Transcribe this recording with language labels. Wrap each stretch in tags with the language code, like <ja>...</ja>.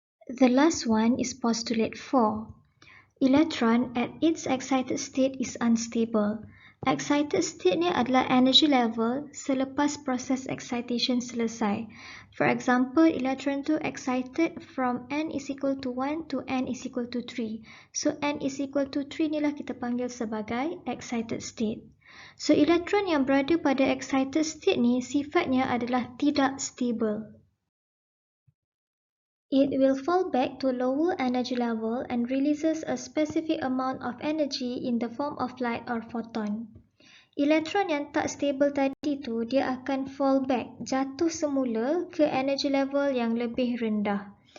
<en>The last one is postulate 4. Electron at its excited state is unstable.</en> <ms>Excited state ni adalah energy level selepas proses excitation selesai.</ms> <en>For example, electron</en> <ms>tu</ms> <en>excited from n is equal to 1 to n is equal to 3. So n is equal to 3</en> <ms>ni lah kita panggil sebagai</ms> <en>excited state.</en> <ms>So electron yang berada pada excited state ni sifatnya adalah tidak stable.</ms> <en>It will fall back to lower energy level and releases a specific amount of energy in the form of light or photon.</en> <ms>Elektron yang tak stable tadi tu, dia akan</ms> <en>fall back,</en> <ms>jatuh semula ke energy level yang lebih rendah.</ms>